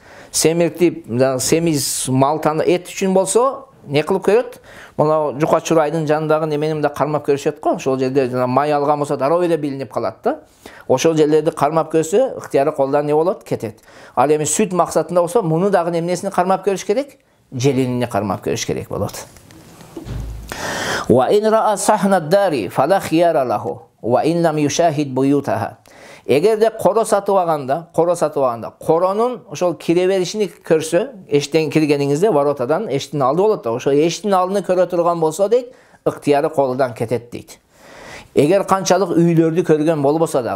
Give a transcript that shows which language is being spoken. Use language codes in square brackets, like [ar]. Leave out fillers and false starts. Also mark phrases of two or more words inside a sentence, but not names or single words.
[ky] Семиртип, семиз малтаны эт үчүн болсо, не кылып көрөт? Мына жука чурайдын жанындагы неменим да кармап көрүшөт го. Ошол жерде май алган болсо дароо эле билинип калат да. Ошол жерлерди кармап көрсө, ыктыяры колдан не болот? Кетет. Ал эми сүт максатында болсо, муну дагы эмнесини кармап көрүш керек? Желинини кармап көрүш керек болот. [ar] وإن رأى صحن دار فلا خيار له وإن لم يشاهد بيوتها. [ky] Эгерде коро сатып алганда, коронун ошол кире беришини көрсө, эштен киргениңизде воротадан эштин алды болот да, ошол эштин алдыны көрө турган болсо дейт, ыктыяры колунан кетет дейт. Эгер канчалык үйлөрдү көргөн болбосо дагы.